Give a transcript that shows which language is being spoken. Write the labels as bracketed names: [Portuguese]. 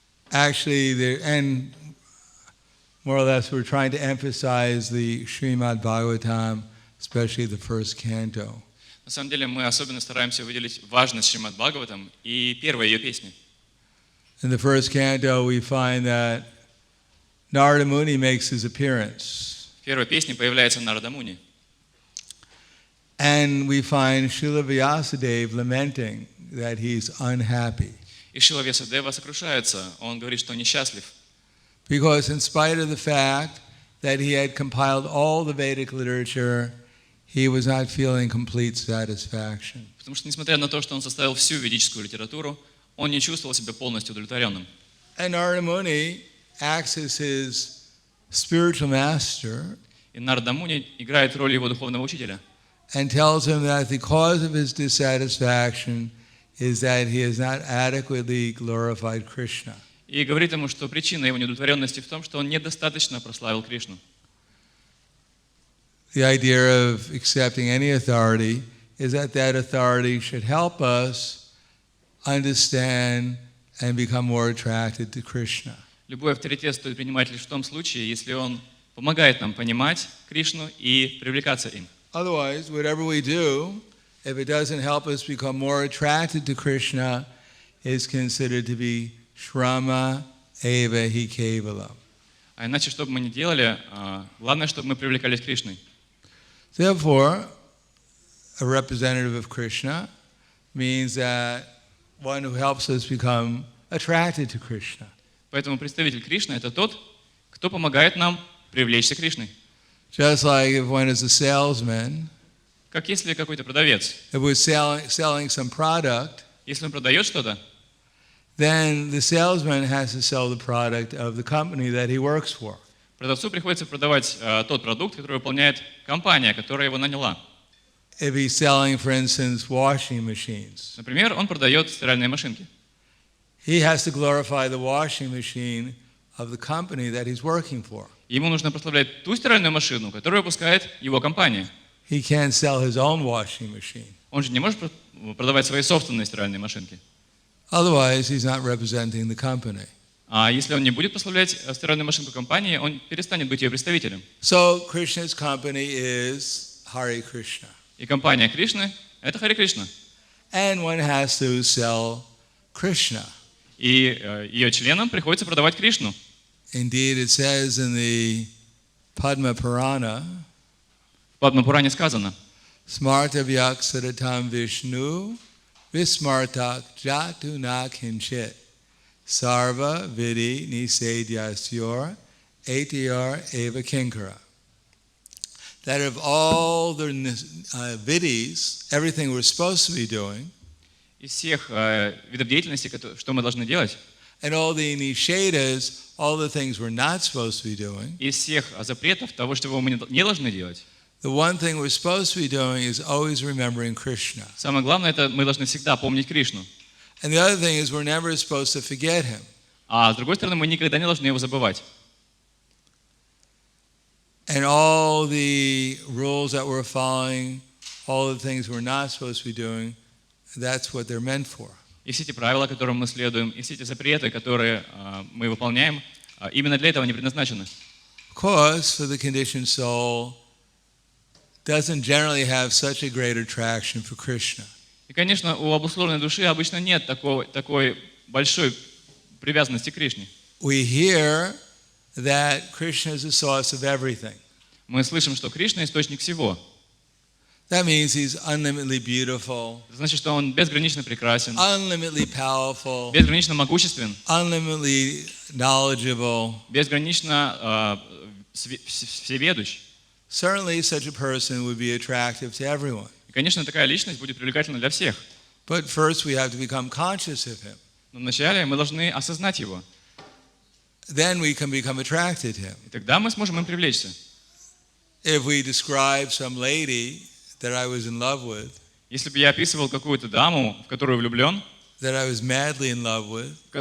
[English] Actually, and more or less, we're trying to emphasize the Srimad Bhagavatam, especially the first canto. [Russian] На самом деле мы особенно стараемся выделить важность Шримад Бхагаватам и первой ее песни. [English] In the first canto, we find that Narada Muni makes his appearance. [Russian] В первой песне появляется Нарада Муни. [English] And we find Srila Vyasadeva lamenting that he's unhappy. [Russian] И Шрила Вьясадева сокрушается, он говорит, что несчастлив. [English] Because in spite of the fact that he had compiled all the Vedic literature, he was not feeling complete satisfaction. [Russian] Потому что, несмотря на то, что он составил всю ведическую литературу, он не чувствовал себя полностью удовлетворенным. [English] And Narada Muni acts as his spiritual master. [Russian] И Нарада Муни играет роль его духовного учителя. [English] And tells him that the cause of his dissatisfaction is that he has not adequately glorified Krishna. [Russian] И говорит ему, что причина его неудовлетворенности в том, что он недостаточно прославил Кришну. [English] The idea of accepting any authority is that that authority should help us understand and become more attracted to Krishna. [Russian] Любой авторитет стоит принимать лишь в том случае, если он помогает нам понимать Кришну и привлекаться им. [English] Otherwise, whatever we do, if it doesn't help us become more attracted to Krishna, is considered to be [Sanskrit] shrama eva hi kevalam. [Russian] А иначе, что бы мы ни делали, главное, чтобы мы привлекались к Кришне. [English] Therefore, a representative of Krishna means that one who helps us become attracted to Krishna. [Russian] Поэтому представитель Кришны – это тот, кто помогает нам привлечься к Кришне. [English] Just like if one is a salesman, [Russian] Как если какой-то продавец, [English] if we're selling some product, [Russian] если он продает что-то, [English] then the salesman has to sell the product of the company that he works for. [Russian] продавцу приходится продавать тот продукт, который выполняет компания, которая его наняла. [English] If he's selling, for instance, washing machines, [Russian] Например, он продает стиральные машинки. [English] he has to glorify the washing machine of the company that he's working for. [Russian] Ему нужно прославлять ту стиральную машину, которую выпускает его компания. [English] He can't sell his own washing machine. [Russian] Он же не может продавать свои собственные стиральные машинки. [English] Otherwise, he's not representing the company. [Russian] А если он не будет прославлять стиральную машинку компании, он перестанет быть ее представителем. [English] So, Krishna's company is Hare Krishna. [Russian] И компания Кришны – это Харе Кришна. [English] And one has to sell Krishna. [Russian] И ее членам приходится продавать Кришну. [English] Indeed, it says in the Padma Purana, [Russian] В Падма-Пуране сказано: [Sanskrit] Smarta Vyaksadatam Vishnu Vismartak Jatu na Kinchit Sarva Vidi Nisedyasyor Atyar Eva Kinkara. [English] That of all the vidis, everything we're supposed to be doing, [Russian] из всех видов деятельности, что мы должны делать, [English] and all the nishedas, all the things we're not supposed to be doing, [Russian] из всех запретов, того, что мы не должны делать, [English] the one thing we're supposed to be doing is always remembering Krishna. [Russian] самое главное, это мы должны всегда помнить Кришну. [English] And the other thing is we're never supposed to forget him. [Russian] А с другой стороны, мы никогда не должны его забывать. [English] And all the rules that we're following, all the things we're not supposed to be doing, that's what they're meant for. [Russian] И все эти правила, которым мы следуем, и все эти запреты, которые мы выполняем, именно для этого они предназначены. [English] Of course, for the conditioned soul, doesn't generally have such a great attraction for Krishna. [Russian] И, конечно, у обусловленной души обычно нет такой большой привязанности к Кришне. [English] We hear that Krishna is the source of everything. [Russian] Мы слышим, что Кришна – источник всего. [English] That means he's unlimitedly beautiful, [Russian] Это значит, что он безгранично прекрасен, [English] unlimitedly powerful, [Russian] безгранично могуществен, [English] unlimitedly knowledgeable. [Russian] безгранично всеведущ. [English] Certainly such a person would be attractive to everyone. [Russian] И, конечно, такая личность будет привлекательна для всех. [English] But first we have to become conscious of him. [Russian] Но вначале мы должны осознать его. [English] Then we can become attracted to him. [Russian] И тогда мы сможем им привлечься. [English] If we describe some lady that I was in love with, [Russian] Если бы я описывал какую-то даму, в которую влюблен, [English] that I was madly in love with,